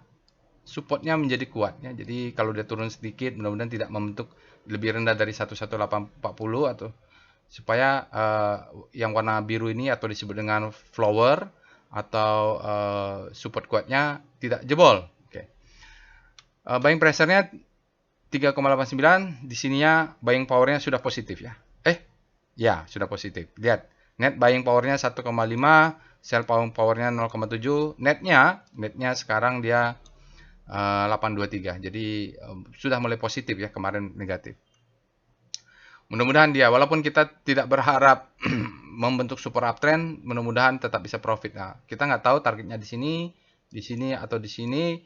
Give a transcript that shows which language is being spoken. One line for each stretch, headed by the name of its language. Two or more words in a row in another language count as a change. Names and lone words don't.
Indonesian: Supportnya menjadi kuat ya. Jadi kalau dia turun sedikit, mudah-mudahan tidak membentuk lebih rendah dari 11840 atau supaya yang warna biru ini atau disebut dengan flower atau support kuatnya tidak jebol. Oke.
English: Buying pressure-nya
Indonesian: 3,89, di sininya
English: buying power-nya
Indonesian: sudah positif ya. Ya, sudah positif. Lihat,
English: net buying power-nya
Indonesian: 1,5,
English: sell power-nya
Indonesian: 0,7, netnya sekarang dia 823. Jadi sudah mulai positif ya, kemarin negatif. Mudah-mudahan dia, walaupun kita tidak berharap membentuk
English: super uptrend,
Indonesian: mudah-mudahan tetap bisa profit. Nah, kita nggak tahu targetnya di sini atau di sini.